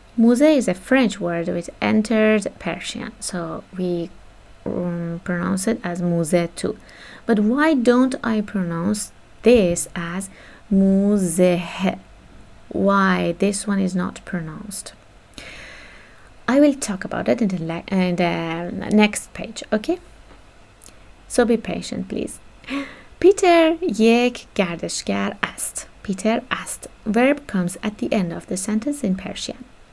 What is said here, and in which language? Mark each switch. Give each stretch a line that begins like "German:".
English: Musée is a French word which entered Persian, so we pronounce it as musée too. But why don't I pronounce this as musée? Why this one is not pronounced? I will talk about it in the next page, okay? So be patient, please.
Persian: Peter یک گردشگر است. Peter است.
English: Verb comes at the end of the sentence in Persian.